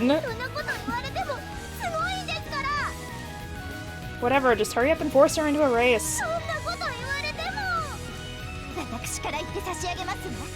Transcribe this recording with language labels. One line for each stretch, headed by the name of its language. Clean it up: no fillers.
Japanese: そんなこと言われてもすごいんですから。
English: Whatever, just hurry up and force her into a race.
Japanese: そんなこと言われても。私から言って差し上げますわ。